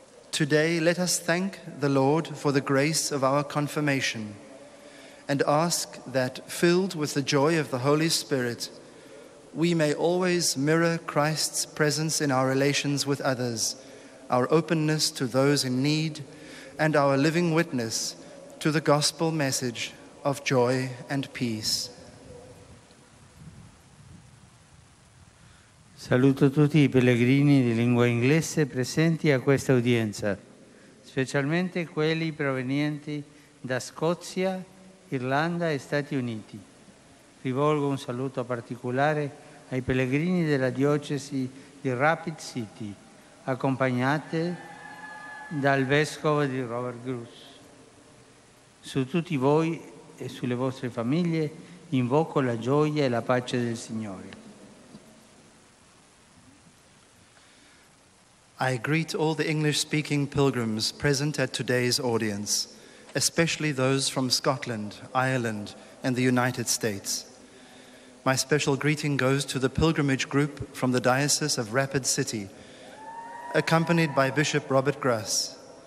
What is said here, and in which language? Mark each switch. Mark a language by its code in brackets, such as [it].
[en] Today, let us thank the Lord for the grace of our confirmation and ask that, filled with the joy of the Holy Spirit, we may always mirror Christ's presence in our relations with others, our openness to those in need, and our living witness to the gospel message of joy and peace. [it] Saluto tutti i pellegrini di lingua inglese presenti a questa udienza, specialmente quelli provenienti da Scozia, Irlanda e Stati Uniti. Rivolgo un saluto particolare ai pellegrini della diocesi di Rapid City, accompagnate dal vescovo di Robert Bruce. Su tutti voi e sulle vostre famiglie invoco la gioia e la pace del Signore. [en] I greet all the English-speaking pilgrims present at today's audience, especially those from Scotland, Ireland, and the United States. My special greeting goes to the pilgrimage group from the Diocese of Rapid City, accompanied by Bishop Robert Grass.